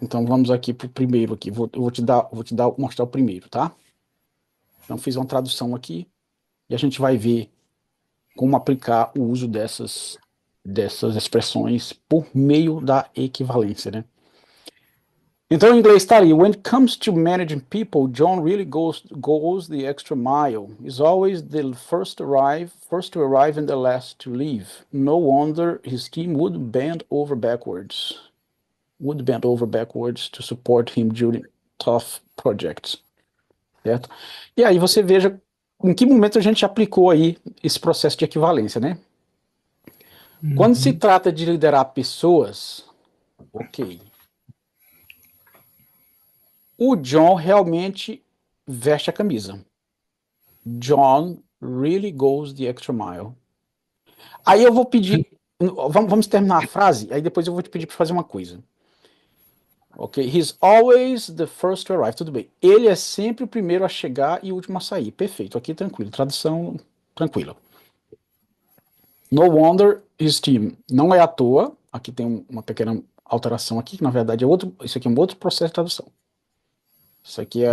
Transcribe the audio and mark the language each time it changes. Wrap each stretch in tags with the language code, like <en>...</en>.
<pt>Então vamos aqui para o primeiro aqui. Eu mostrar o primeiro, tá? Então fiz uma tradução aqui e a gente vai ver como aplicar o uso dessas expressões por meio da equivalência, né? Então, em inglês está ali.</pt> <en>When it comes to managing people, John really goes the extra mile. He's always the first to arrive and the last to leave. No wonder his team would bend over backwards to support him during tough projects, certo?</en> <pt>E aí você veja em que momento a gente aplicou aí esse processo de equivalência, né? Quando se Uhum, trata de liderar pessoas, ok. O John realmente veste a camisa.</pt> <en>John really goes the extra mile.</en> <pt>Aí eu vou pedir, vamos terminar a frase, aí depois eu vou te pedir para fazer uma coisa. Ok?</pt> <en>He's always the first to arrive.</en> <pt>Tudo bem. Ele é sempre o primeiro a chegar e o último a sair. Perfeito. Aqui tranquilo. Tradução tranquila.</pt> <en>No wonder his team.</en> <pt>Não é à toa. Aqui tem uma pequena alteração aqui, que na verdade é outro. Isso aqui é um outro processo de tradução. Isso aqui é</pt>